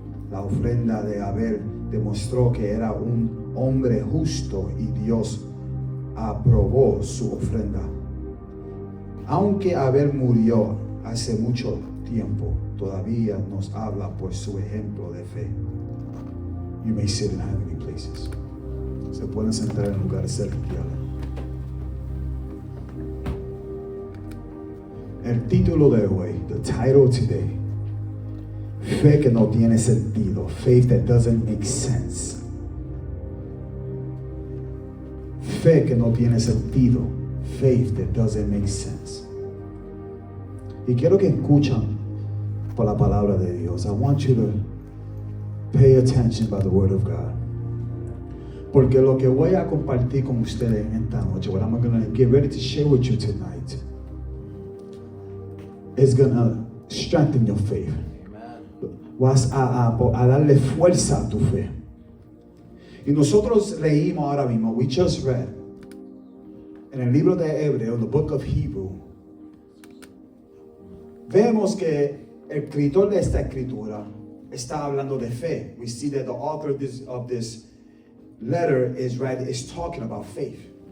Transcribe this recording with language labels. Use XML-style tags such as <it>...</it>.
<es>La ofrenda de Abel demostró que era un hombre justo y Dios aprobó su ofrenda. Aunque Abel murió hace mucho tiempo, todavía nos habla por su ejemplo de fe.</es> <en>You may sit in heavenly places.</en> <es>Se pueden sentar en lugares celestiales. El título de hoy,</es> <en>the title today,</en> <es>fe que no tiene sentido,</es> <en>faith that doesn't make sense.</en> <es>Fe que no tiene sentido,</es> <en>faith that doesn't make sense.</en> <es>Y quiero que escuchen por la palabra de Dios.</es> <en>I want you to pay attention by the word of God.</en> <es>Porque lo que voy a compartir con ustedes en esta noche,</es> <en>what I'm going to get ready to share with you tonight, is going to strengthen your faith.</en> <es>Vas a darle fuerza a tu fe. Y nosotros leímos ahora mismo,</es> <en>we just read,</en> <es>en el libro de Hebreo,</es> <en>the book of Hebrew,</en> <es>vemos que el escritor de esta escritura está hablando de fe.</es> <en>We see that the author of this letter is talking about faith.</en>